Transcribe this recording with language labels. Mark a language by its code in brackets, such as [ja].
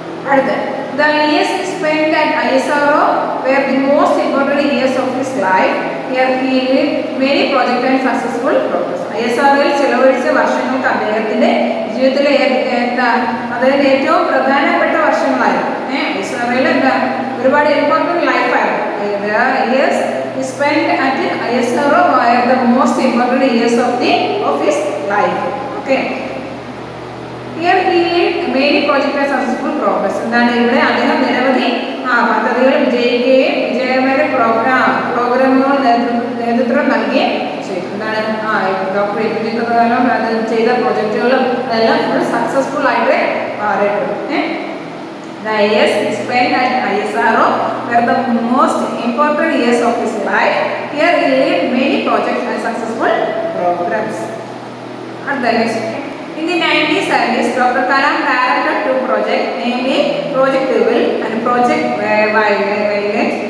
[ml] അടുത്ത [en] The years spent at ISRO were the most important years of his life. Here he made many projects and successful progress. [ml] ISROയിൽ ചെലവഴിച്ച വർഷങ്ങൾക്ക് അദ്ദേഹത്തിന്റെ ജീവിതത്തിലെ അതായത് ഏറ്റവും പ്രധാനപ്പെട്ട വർഷങ്ങളായിരുന്നു. ISROയിൽ ഒരുപാട് important ലൈഫായിരുന്നു. [en] Years he spent at ISRO were the most important years of his life. Okay. Here he led many projects and successful progress. [ml] എന്താണ് ഇവിടെ അദ്ദേഹം നിരവധി പദ്ധതികൾ വിജയിക്കുകയും വിജയകരമായ പ്രോഗ്രാമുകൾ നേതൃത്വം നൽകുകയും ചെയ്തു. എന്താണ് ഡോക്ടർ APJ പ്രകാരം അത് ചെയ്ത പ്രോജക്റ്റുകളും അതെല്ലാം ഫുൾ സക്സസ്ഫുൾ ആയിട്ട് മാറിയിട്ടുണ്ട്. [en] The years he spent at ISRO were the most important years of his life. Here he led many projects and successful programs. And the next in the 1970s, Dr. Kalam directed two projects, namely Project Devil and Project Violet.